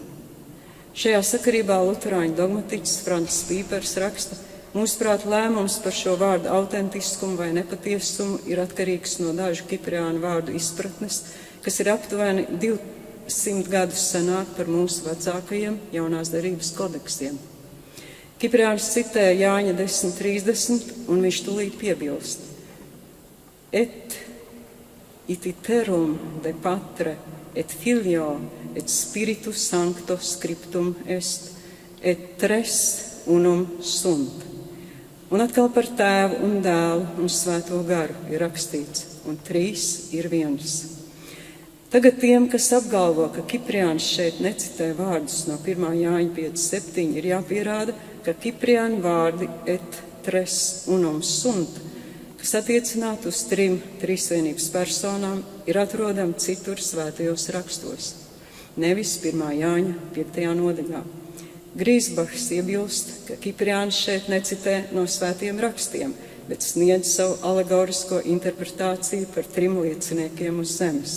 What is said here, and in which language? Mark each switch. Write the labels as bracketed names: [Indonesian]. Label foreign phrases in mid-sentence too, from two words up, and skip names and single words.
[Latvian] Šajā sakarībā luterāņu dogmatiķis Francis Pīpers raksta, mūsuprāt, lēmums par šo vārdu autentiskumu vai nepatiesumu ir atkarīgs no dažu kipriānu vārdu izpratnes, kas ir aptuveni 200 gadus senāk par mūsu vecākajiem jaunās derības kodeksiem. Kipriāns citē Jāņa 10:30, un viņš tūlīt piebilst. [Latin] Et ititerum de patre et filio et spiritus sancto scriptum est, et tres unum sunt. [Latvian] Un atkal par tēvu un dēlu un svēto garu ir rakstīts, un trīs ir viens. Tagad tiem, kas apgalvo, ka Kipriāns šeit necitē vārdus no 1. Jāņa 5:7, ir jāpierāda, ka Kipriāna vārdi [Latin] et tres unum sunt, [Latvian] kas attiecinātu uz trim trīsvienības personām, ir atrodami citur svētajos rakstos, nevis 1. Jāņa 5. nodaļā. Grīsbachs iebilst, ka Kipriāns šeit necitē no svētiem rakstiem, bet sniedz savu alegorisko interpretāciju par trim lieciniekiem uz zemes.